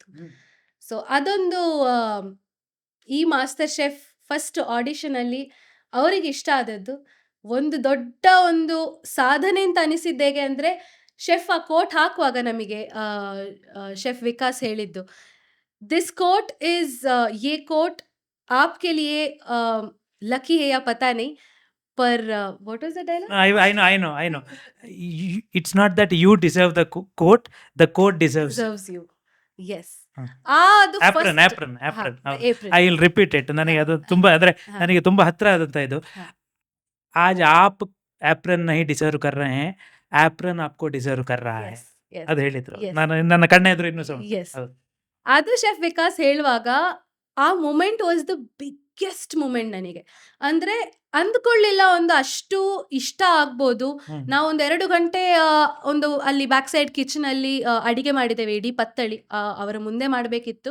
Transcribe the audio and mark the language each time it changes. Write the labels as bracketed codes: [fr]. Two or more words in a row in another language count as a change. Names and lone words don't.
[kn] ಸೊ ಅದೊಂದು ಈ ಮಾಸ್ಟರ್ ಶೆಫ್ ಫಸ್ಟ್ ಆಡಿಷನ್ ಅಲ್ಲಿ ಅವರಿಗೆ ಇಷ್ಟ ಆದದ್ದು ಒಂದು ದೊಡ್ಡ ಒಂದು ಸಾಧನೆ ಅಂತ ಅನಿಸಿದ್ದು ಹೇಗೆ ಅಂದ್ರೆ, ಶೆಫ್ ಆ ಕೋಟ್ ಹಾಕುವಾಗ ನಮಗೆ ಶೆಫ್ ವಿಕಾಸ್ ಹೇಳಿದ್ದು, [en] this coat is [hi] ये कोट आपके लिए लकी है या पता नहीं, पर [en] what was the dialogue? I know. It's not that you deserve the coat, the coat deserves Deserves you. Yes. [kn] ಅದು [en] apron. April. I will repeat it. [kn] ನನಗೆ ಅದು ತುಂಬಾ ಅಂದ್ರೆ ನನಗೆ ತುಂಬಾ ಹತ್ರ ಆದಂತ ಇದು. [hi] आज आप एप्रन नहीं डिजर्व कर रहे हैं, एप्रन आपको डिजर्व कर रहा है. [kn] ಅದು ಹೇಳಿದ್ರು. ನನ್ನ ಕಣ್ಣ ಎದುರು ಇನ್ನೂ ಸಹ ಅದು ಶೆಫ್ ವಿಕಾಸ್ ಹೇಳುವಾಗ ಆ ಮೂಮೆಂಟ್ [en] was the biggest moment [kn] ನನಗೆ. ಅಂದ್ರೆ ಅಂದ್ಕೊಳ್ಳಿಲ್ಲ ಒಂದು ಅಷ್ಟು ಇಷ್ಟ ಆಗ್ಬೋದು. ನಾವು ಒಂದು 2 ಗಂಟೆ ಒಂದು ಅಲ್ಲಿ ಬ್ಯಾಕ್ ಸೈಡ್ ಕಿಚನ್ ಅಲ್ಲಿ ಅಡಿಗೆ ಮಾಡಿದ್ದೇವೆ, ಇಡೀ ಪತ್ತಳಿ ಅವರ ಮುಂದೆ ಮಾಡಬೇಕಿತ್ತು.